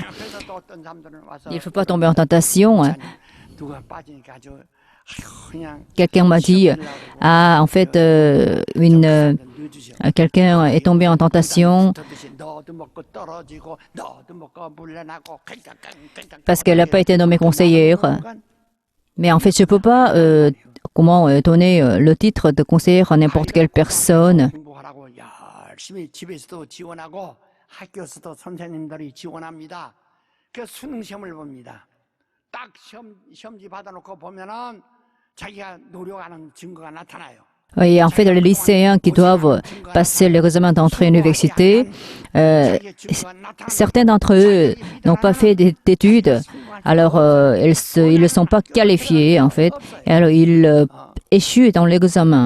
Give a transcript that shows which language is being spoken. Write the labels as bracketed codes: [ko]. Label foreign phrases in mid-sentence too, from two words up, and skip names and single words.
[fr] Il ne faut pas tomber en tentation. Quelqu'un m'a dit, en fait, quelqu'un est tombé en tentation parce qu'elle n'a pas été nommée conseillère. Mais en fait, je ne peux pas donner le titre de conseillère à n'importe quelle personne. [ko] 딱 시험지 받아놓고 보면은 자기가 노력하는 증거가 나타나요. [fr] Et en fait, les lycéens qui doivent passer l'examen d'entrée à l'université, certains d'entre eux n'ont pas fait d'études, alors ils ne sont pas qualifiés en fait, et alors ils échouent dans l'examen.